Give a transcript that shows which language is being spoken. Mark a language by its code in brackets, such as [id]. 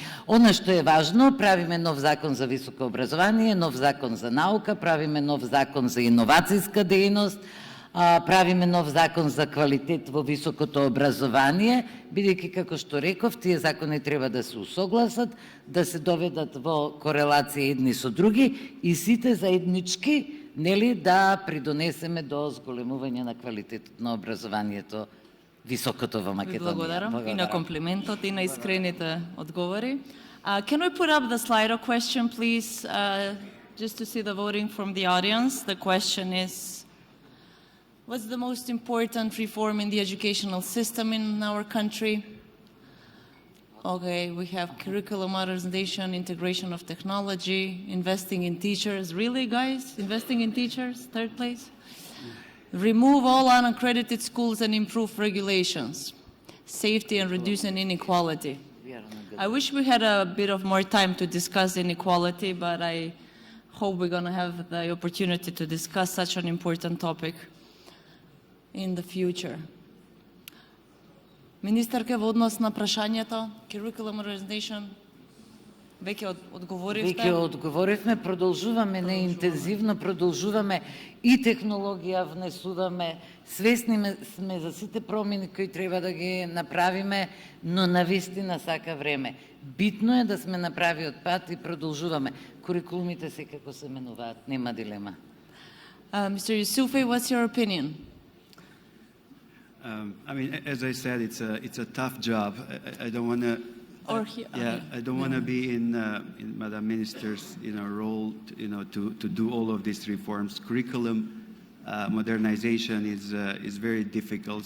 [mk] Она што е важно, правиме нов закон за високо образование, нов закон за наука, правиме нов закон за иновацијска дејност, правиме нов закон за квалитет во високото образование, бидејќи, како што реков, тие закони треба да се усогласат, да се доведат во корелација едни со други и сите заеднички, нели, да придонесеме до зголемување на квалитетот на образованието високото во Македонија. Благодарам и на комплиментот и на искрените одговори. [en] Can we put up the Slido question, please, just to see the voting from the audience? The question is, what's the most important reform in the educational system in our country? Okay, we have curriculum modernization, integration of technology, investing in teachers. Really, guys? Investing in teachers? Third place? Remove all unaccredited schools and improve regulations. Safety and reducing inequality. I wish we had a bit of more time to discuss inequality, but I hope we're going to have the opportunity to discuss such an important topic in the future. [mk] Министарке, во однос на прашањето, [en] curriculum modernization, [mk] веќе одговоривте? Веќе одговоривме, продолжуваме неинтензивно, продолжуваме и технологија внесуваме, свесни сме за сите промени кои треба да ги направиме, но навистина сака време. Битно е да сме на правиот пат и продолжуваме. Курикулумите секако се менуваат, нема дилема. [en] Mr. Jusufi, what's your opinion? I mean, as I said, it's a tough job. I don't want to. I don't want to be in Madam Minister's role, to do all of these reforms. Curriculum modernization is very difficult.